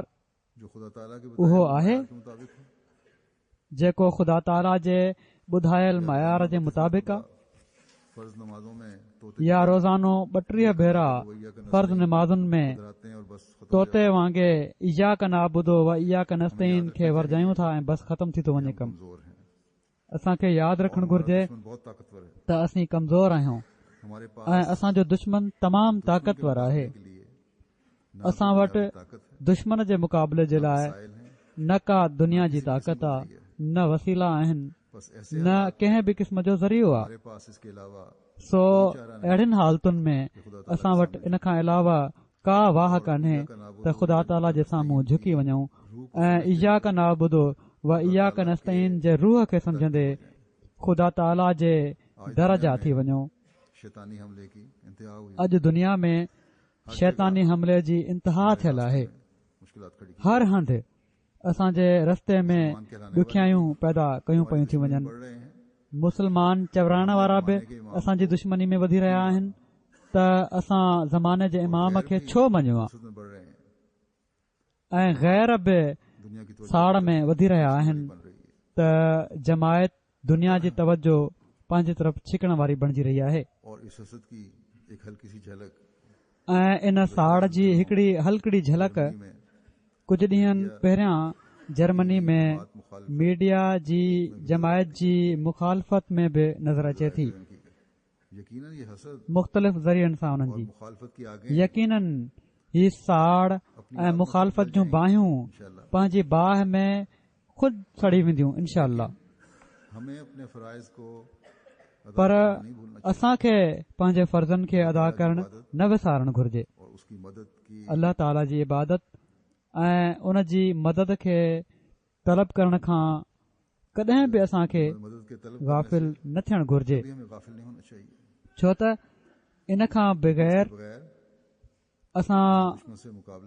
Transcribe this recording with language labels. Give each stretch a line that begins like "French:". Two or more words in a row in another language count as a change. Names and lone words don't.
Urdu: जो खुदा ताला के
Sindhi: उहो आहे
Urdu: के मुताबिक है।
Sindhi: जेको ख़ुदा ताला जे ॿुधायल मयार जे मुताबिक़ आहे,
Urdu: फर्ज नमाजों में तोते
Sindhi: या रोज़ानो 32 भेरा फर्ज़ नमाज़ुनि में
Urdu: कराते हैं और बस खत्म
Sindhi: तोते वांगुरु
Arabic: إياك نعبد و إياك نستعين
Sindhi: खे वरजायूं था ऐं बस ख़तम थी थो वञे कमु।
Urdu: कमजोर हैं।
Sindhi: असांखे यादि रखणु घुर्जे
Urdu: दुश्मन बहुत ताकतवर है।
Sindhi: त असीं कमज़ोर आहियूं
Urdu: हमारे
Sindhi: ऐं
Urdu: पास
Sindhi: असांजो दुश्मन तमामु ताक़तवर आहे।
Urdu: के लिए
Sindhi: असां वटि
Urdu: ताकत है,
Sindhi: दुश्मन जे मुक़ाबले जे लाइ
Urdu: साइल है,
Sindhi: न का दुनिया जी ताक़त आहे, न वसीला आहिनि,
Urdu: बस ऐसे
Sindhi: न कंहिं बि क़िस्म जो ज़रियो आहे।
Urdu: हमारे पास इसके अलावा
Sindhi: सो अहिड़ियुनि हालतुनि में असां वटि इन खां अलावा का वाह कान्हे त ख़ुदा ताला जे साम्हूं झुकी वञूं ऐं
Arabic: إياك نعبد و إياك نستعين
Sindhi: जे रूह खे सम्झंदे ख़ुदा ताला जे दर जा थी वञूं।
Urdu: शैतानी हमले की इंतहा हुई,
Sindhi: अॼु दुनिया में शैतानी हमले जी इंतिहा थियल आहे।
Urdu: मुश्किलात खड़ी की
Sindhi: हर हंधि असांजे रस्ते में ॾुखियायूं पैदा कयूं पयूं थी वञनि।
Urdu: बढ़ रहे हैं।
Sindhi: मुस्लमान चवराइण वारा बि असांजी दुश्मनी में वधी रहिया आहिनि त असां ज़माने जे इमाम खे छो मञियो आहे,
Urdu: में बढ़ रहे हैं।
Sindhi: ऐं गैर बि
Urdu: दुनिया की तवज्जो
Sindhi: साड़ में वधी रहिया आहिनि
Urdu: बन रही है
Sindhi: त जमायत दुनिया जी तवजो पंहिंजी तरफ़ छिकण वारी बणिजी रही आहे।
Urdu: और इस हसद की एक हल्की सी झलक
Sindhi: ऐं इन साड़ जी हिकिड़ी हल्कड़ी झलक
Urdu: में
Sindhi: कुझु ॾींहंनि पहिरियां जर्मनी में
Urdu: मुखालिफ
Sindhi: मीडिया जी जमायत जी मुखालफ़त में बि नज़र अचे थी।
Urdu: की गई। यकीनन ये हसद
Sindhi: मुख़्तलिफ़ ज़रियनि सां उन्हनि जी
Urdu: मुखालफत की आगे
Sindhi: यकीनन ही साड़ ऐं मुखालफ़त जूं बाहियूं
Arabic: إن شاء الله
Sindhi: पंहिंजी बाहि में ख़ुदि सड़ी वेंदियूं
Arabic: إن شاء الله.
Urdu: हमें अपने फराइज़ को अदा
Sindhi: पर
Urdu: करना नहीं भूलना
Sindhi: असांखे पंहिंजे फर्ज़नि खे अदा करणु न विसारणु घुर्जे।
Urdu: चाहिए और उसकी मदद की
Sindhi: अल्लाह ताला जी इबादत ऐं उन जी मदद खे तलब करण खां कॾहिं बि असांखे
Urdu: मदद के तलब
Sindhi: गाफ़िल न थियणु घुर्जे,
Urdu: भी हमें गाफिल नहीं होना चाहिए।
Sindhi: छो त इन खां बग़ैर
Urdu: बगैर
Sindhi: असां
Urdu: दुश्मन से मुकाबला